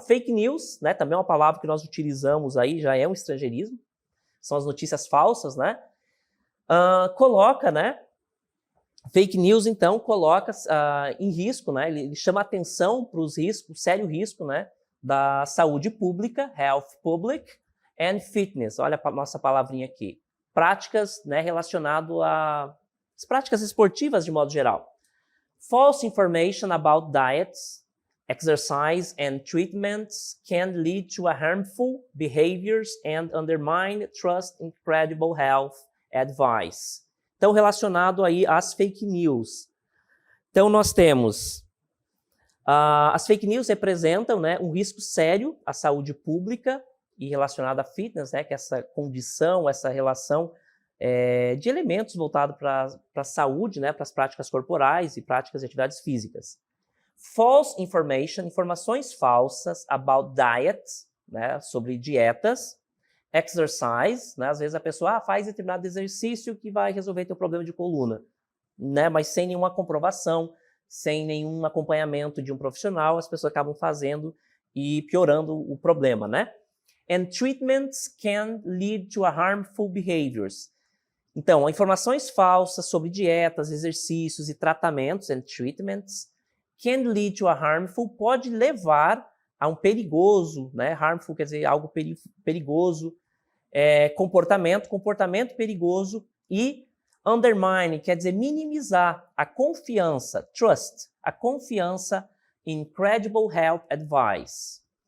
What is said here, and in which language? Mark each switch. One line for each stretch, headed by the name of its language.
Portuguese: Fake news, né, também é uma palavra que nós utilizamos aí, já é um estrangeirismo, são as notícias falsas, né? Coloca, né, Fake news, então, coloca em risco, né? Ele chama atenção para os riscos, sério risco, né? Da saúde pública,
English: health public, and fitness.
Portuguese: Olha a nossa palavrinha aqui. Práticas, né, relacionadas às práticas esportivas de modo geral.
English: False information about diets, exercise and treatments can lead to harmful behaviors and undermine trust in credible health advice.
Portuguese: Então, relacionado aí às fake news. Então, nós temos as fake news representam, né, um risco sério à saúde pública e relacionado à fitness, né, que é essa condição, essa relação de elementos voltados para a saúde, né, para as práticas corporais e práticas de atividades físicas.
English: False information,
Portuguese: informações falsas
English: about diet,
Portuguese: né, sobre dietas. Exercise, né, às vezes a pessoa faz determinado exercício que vai resolver teu problema de coluna, né, mas sem nenhuma comprovação, sem nenhum acompanhamento de um profissional, as pessoas acabam fazendo e piorando o problema, né?
English: And treatments can lead to harmful behaviors.
Portuguese: Então, informações falsas sobre dietas, exercícios e tratamentos,
English: and treatments, can lead to a harmful,
Portuguese: pode levar a um perigoso, né? Harmful quer dizer algo perigoso, comportamento perigoso, e undermine quer dizer minimizar a confiança, trust, a confiança
English: in credible health advice.